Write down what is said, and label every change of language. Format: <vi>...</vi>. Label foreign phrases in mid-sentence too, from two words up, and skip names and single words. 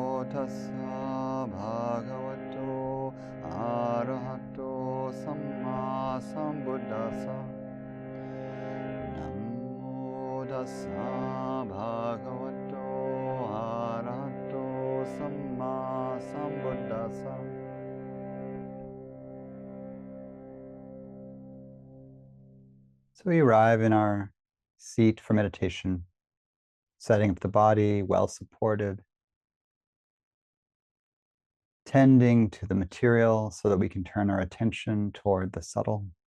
<pi>tassa bhagavato arahato sammāsambuddhasa. Namo tassa bhagavato arahato sammāsambuddhasa.</pi> <en>So we arrive in our seat for meditation, setting up the body, well supported, tending to the material so that we can turn our attention toward the subtle.</en>